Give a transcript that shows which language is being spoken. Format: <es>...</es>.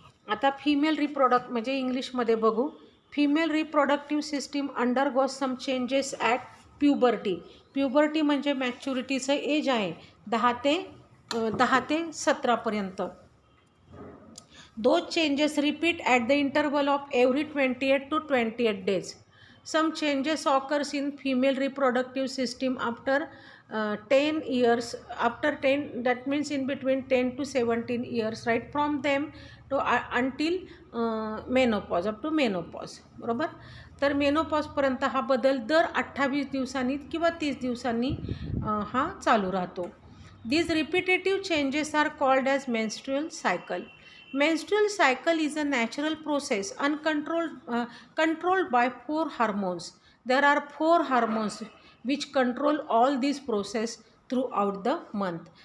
<mr>आता फिमेल रिप्रोडक्ट म्हणजे इंग्लिशमध्ये बघू.</mr> <en>Female reproductive system undergoes some changes at puberty.</en> <mr>Puberty म्हणजे मॅच्युरिटीचं एज आहे 10 ते 17पर्यंत.</mr> <en>Those changes repeat at the interval of every 28 to 28 days. Some changes occurs in female reproductive system after 10 years, after 10, that means in between 10 to 17 years, right from them to until menopause, up to menopause.</en> <mr>बरोबर. तर मेनोपॉजपर्यंत हा बदल दर 28 दिवसांनी किंवा 30 दिवसांनी हा चालू राहतो.</mr> <en>These repetitive changes are called as menstrual cycle. Menstrual cycle is a natural process controlled by 4 hormones. There are 4 hormones which control all these process throughout the month.</en>